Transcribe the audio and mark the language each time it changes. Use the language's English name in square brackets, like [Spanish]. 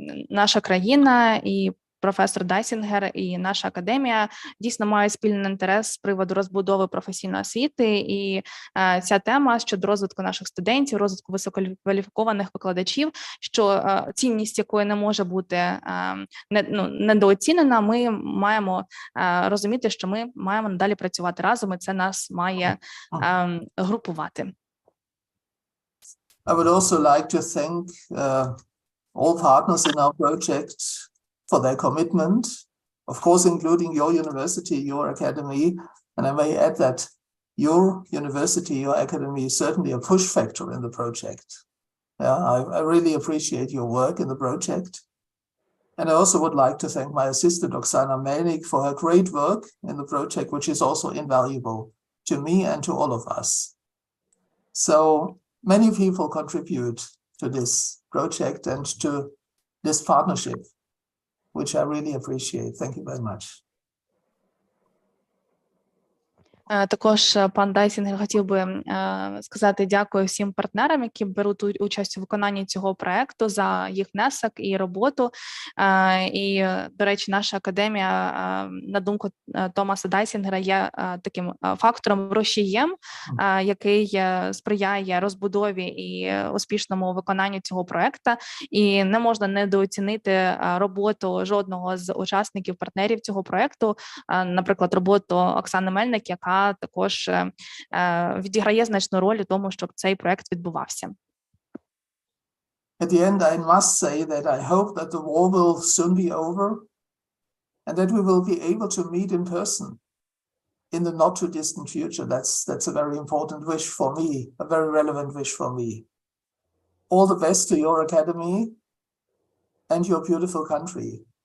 [Ukrainian] наша країна і професор Дайсінгер і наша академія дійсно мають спільний інтерес з приводу розбудови професійної освіти, і ця тема щодо розвитку наших студентів, розвитку висококваліфікованих викладачів, що цінність якої не може бути недооцінена, ми маємо розуміти, що ми маємо надалі працювати разом, і це нас має групувати. [English] I would also like to thank all partners in our project for their commitment, of course, including your university, your academy. And I may add that your university, your academy is certainly a push factor in the project. Yeah, I really appreciate your work in the project. And I also would like to thank my assistant, Oksana Melnik, for her great work in the project, which is also invaluable to me and to all of us. So many people contribute to this project and to this partnership, which I really appreciate. Thank you very much. [Ukrainian] Також пан Дайсінгер хотів би сказати дякую всім партнерам, які беруть участь у виконанні цього проекту, за їх внесок і роботу. І, до речі, наша академія, на думку Томаса Дайсінгера, є таким фактором, рушієм, який сприяє розбудові і успішному виконанню цього проекту. І не можна недооцінити роботу жодного з учасників, партнерів цього проекту, наприклад, роботу Оксани Мельник, яка також відіграє значну роль у тому, щоб цей проект відбувався. [English] At the end, I must say that I hope that the war will soon be over and that we will be able to meet in person in the not too distant future. That's a very important wish for me, a very relevant wish for me. All the best to your academy and your beautiful country.